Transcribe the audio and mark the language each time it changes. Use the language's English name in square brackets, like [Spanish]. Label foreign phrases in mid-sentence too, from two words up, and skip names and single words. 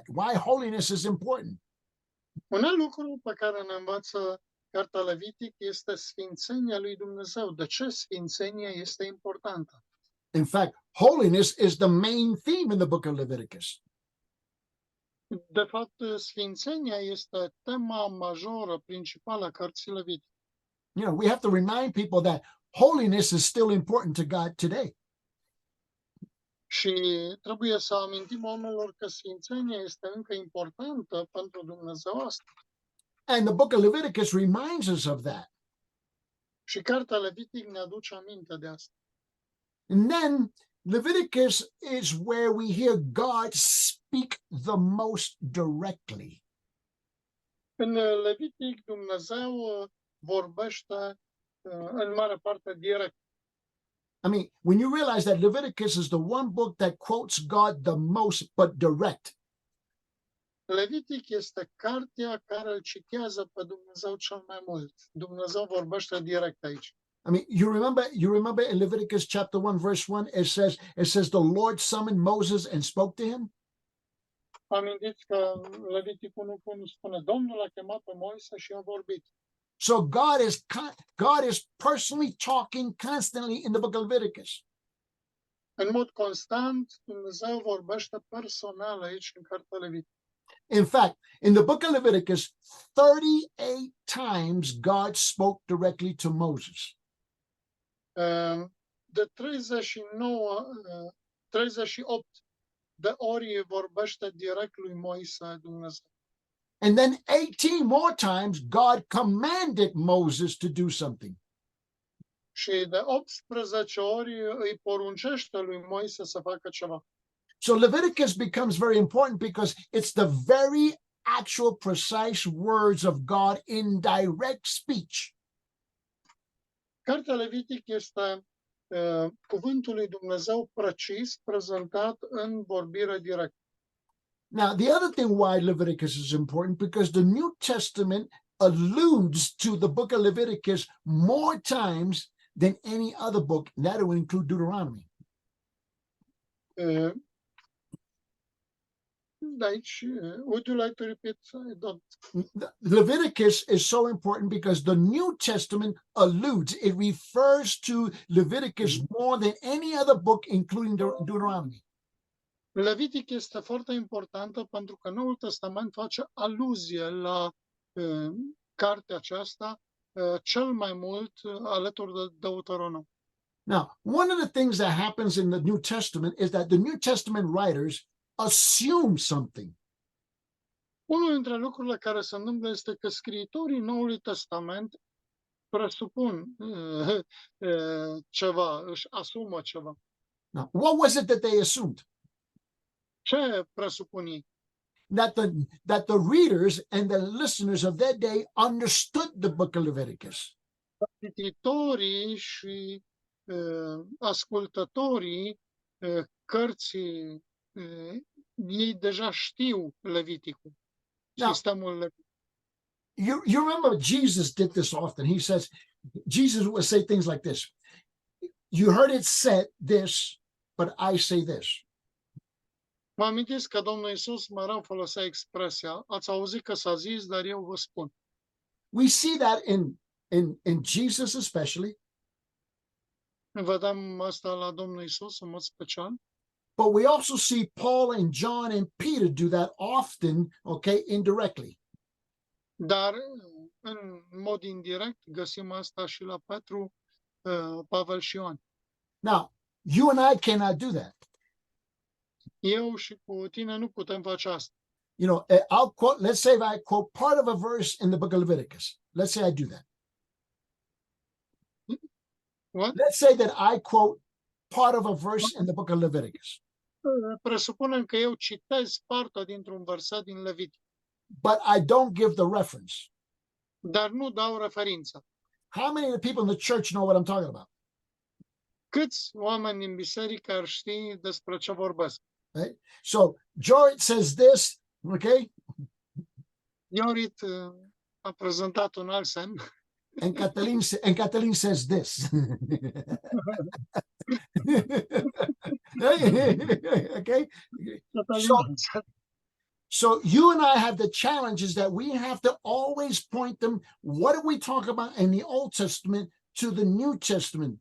[English] Why holiness is important. [Romanian] Un alt lucru pe care ne învață cartea Levitic este sfințenia lui Dumnezeu. De ce sfințenia este importantă? [English] In fact, holiness is the main theme in the book of Leviticus. [Romanian] De fapt, sfințenia este tema majoră, principală a cărții Levitic. [English] You know, we have to remind people that holiness is still important to God today. [Romanian] Și trebuie să amintim oamenilor că sfințenia este încă importantă pentru Dumnezeu asta. [English] And the book of Leviticus reminds us of that. [Romanian] Și cartea Levitic ne aduce aminte de asta. [English] And then Leviticus is where we hear God speak the most directly. [Romanian] În Levitic, Dumnezeu vorbește în mare parte direct. [English] I mean, when you realize that Leviticus is the one book that quotes God the most, but direct. [Romanian] Levitic este cartea care îl citează pe Dumnezeu cel mai mult. Dumnezeu vorbește direct aici. [English] I mean, you remember in Leviticus chapter 1, verse 1, it says the Lord summoned Moses and spoke to him. [Romanian] Amintiți că Levitic 1:1 spune, Domnul a chemat pe Moise și a vorbit. [English] So God is personally talking constantly in the book of Leviticus. [Romanian] În mod constant, Dumnezeu vorbește personal aici în cartea Levitic. [English] In fact, in the book of Leviticus, 38 times God spoke directly to Moses. [Romanian] De 38 de ori vorbește direct lui Moise Dumnezeu. [English] And then 18 more times, God commanded Moses to do something. [Romanian] Și de 18 ori îi poruncește lui Moise să facă ceva. [English] So Leviticus becomes very important because it's the very actual, precise words of God in direct speech. [Romanian] Cartea Levitic este cuvântul lui Dumnezeu precis prezentat în vorbire directă. [English] Now, the other thing why Leviticus is important, because the New Testament alludes to the book of Leviticus more times than any other book, and that would include Deuteronomy. Aici, would you like to repeat? Leviticus is so important because the New Testament alludes, it refers to Leviticus more than any other book, including Deuteronomy. [Romanian] Levitic este foarte importantă pentru că Noul Testament face aluzie la cartea aceasta cel mai mult alături de Deuteronom. [English] Now, one of the things that happens in the New Testament is that the New Testament writers assume something. [Romanian] Unul dintre lucrurile care se întâmplă este că scriitorii Noului Testament presupun ceva, își asumă ceva. [English] Now, what was it that they assumed? [Romanian] Ce presupun ei? [English] That the readers and the listeners of that day understood the book of Leviticus. [Romanian] Cititorii și ascultătorii cărții ei deja știu Leviticul. Sistemul Levitic. [English] You remember Jesus did this often. He says, Jesus would say things like this. You heard it said this, but I say this. [Romanian] Mă amintesc că Domnul Iisus mereu folosea expresia, ați auzit că s-a zis, dar eu vă spun. [English] We see that in Jesus especially. [Romanian] Vedem asta la Domnul Iisus în mod special. [English] But we also see Paul and John and Peter do that often, okay, indirectly. [Romanian] Dar în mod indirect găsim asta și la Petru, Pavel și Ioan. [English] Now, you and I cannot do that. [Romanian] Eu și cu tine nu putem face asta. [English] You know, I'll quote, let's say if I quote part of a verse in the book of Leviticus. Let's say I do that. What? Let's say that I quote part of a verse in the book of Leviticus. [Romanian] Presupunem că eu citez partea dintr-un verset din Levitic. [English] But I don't give the reference. [Romanian] Dar nu dau referință. [English] How many of the people in the church know what I'm talking about? [Romanian] Câți oameni din biserică ar ști despre ce vorbesc? [English] Right? So Jorit says this, okay? [Romanian] Iorit a prezentat un alt semn. [English] And Catalin says this. Okay? So you and I have the challenge is that we have to always point them, what do we talk about in the Old Testament to the New Testament?